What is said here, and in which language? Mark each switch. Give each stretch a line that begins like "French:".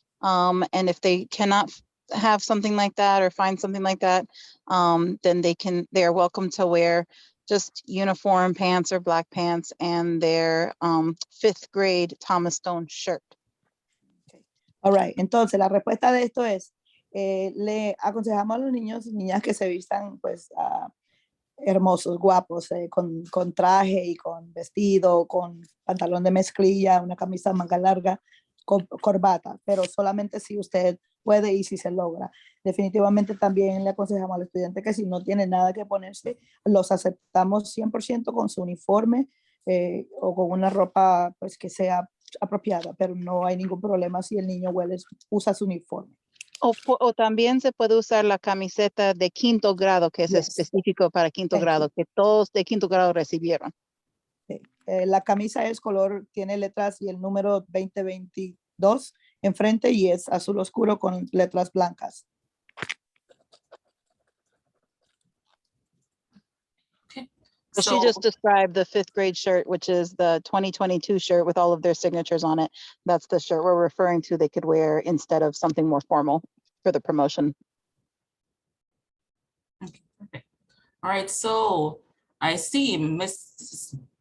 English: And if they cannot have something like that or find something like that, then they are welcome to wear just uniform pants or black pants and their 5th grade Thomas Stone shirt. Okay. All right.
Spanish: Entonces, la respuesta de esto es, le aconsejamos a los niños y niñas que se vistan pues hermosos, guapos, con traje y con vestido, con pantalón de mezclilla, una camisa de manga larga, con corbata, pero solamente si usted puede y si se logra. Definitivamente también le aconsejamos al estudiante que si no tiene nada que ponerse, los aceptamos 100% con su uniforme o con una ropa pues que sea apropiada, pero no hay ningún problema si el niño usa su uniforme. O también se puede usar la camiseta de quinto grado, que es
English: Yes.
Spanish: específico para quinto
English: Thank
Spanish: grado, que todos de quinto grado recibieron. La camisa es color, tiene letras y el número 2022 enfrente y es azul oscuro con letras blancas.
English: So she just described the 5th grade shirt, which is the 2022 shirt with all of their signatures on it. That's the shirt we're referring to they could wear instead of something more formal for the promotion. Okay. All right, so I see Ms.